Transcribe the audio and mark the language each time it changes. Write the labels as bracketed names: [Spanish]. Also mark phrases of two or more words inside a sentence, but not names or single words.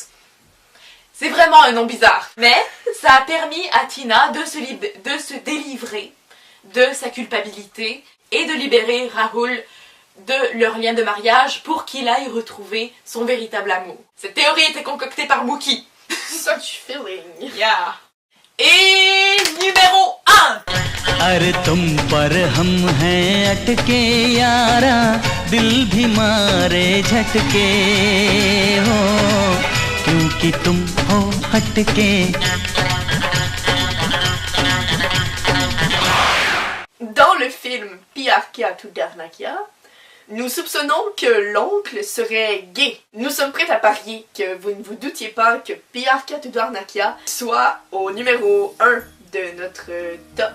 [French] C'est vraiment un nom bizarre, mais ça a permis à Tina de se délivrer de sa culpabilité et de libérer Raoul de leur lien de mariage pour qu'il aille retrouver son véritable amour. Cette théorie était concoctée par Mookie. [English] Such feeling. Yeah. [French] Et numéro 1. [Hindi] अरे तुम पर हम हैं अटके यारा दिल भी मारे झटके हो क्योंकि तुम हो हटके. [French] Dans le film Piarkia Tudarnakia, nous soupçonnons que l'oncle serait gay. Nous sommes prêts à parier que vous ne vous doutiez pas que Piarkia Tudarnakia soit au numéro 1 de notre top.